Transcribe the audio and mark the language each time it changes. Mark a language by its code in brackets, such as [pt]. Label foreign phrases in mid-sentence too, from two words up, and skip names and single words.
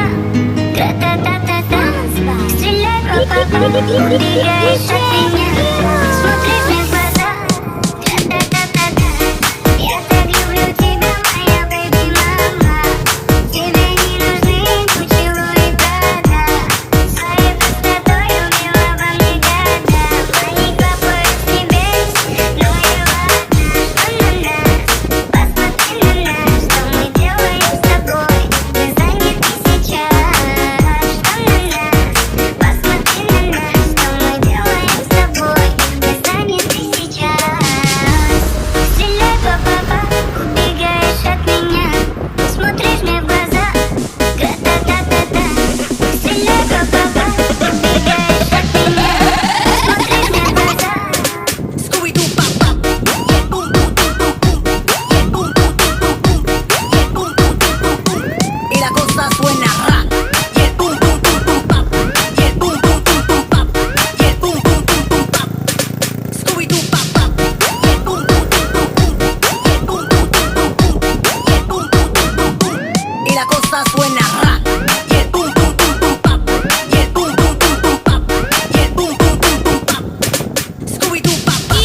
[ru] Тра-та-та-та-та. Стреляй, папа, убегаешь от меня, смотришь мне в глаза. Тра-та-та-та-та. Я так люблю тебя, моя бэби-мама. Тебе не нужны поцелуи, правда. Своей простотой убила во мне года. Маленько поезд тебе, но и ладно. Что надо? Посмотри на нас, что мы делаем с тобой. Мы заняты сейчас. Что надо? Посмотри на нас, что мы делаем с тобой. Мы заняты сейчас. Стреляй, папа, убегаешь от меня, смотришь мне в глаза. Тра-та-та-та-та. Стреляй, папа, убегаешь от меня, смотришь мне в глаза. [en] Scooby-Doo, pop, pop. Yeah, boom, boom, boom, boom, boom. Yeah, boom, boom, boom, boom, boom. Yeah, boom, boom, boom, boom, boom. [es] Y la cosa suena ra. [en] Yeah, boom, boom, boom, boom, pop. Yeah, boom, boom, boom, boom, pop. Yeah, boom, boom, boom, boom, pop. Scooby-Doo, pop, pop. Yeah, boom, boom, boom, boom, boom. Yeah, boom, boom, boom, boom, boom. Yeah, boom, boom, boom, boom, boom. [es] Y la cosa suena ra. [en] Yeah, boom, boom, boom, boom, pop. Yeah, boom, boom, boom, boom, pop. Yeah, boom, boom, boom, boom, pop. Scooby-Doo, pop, pop.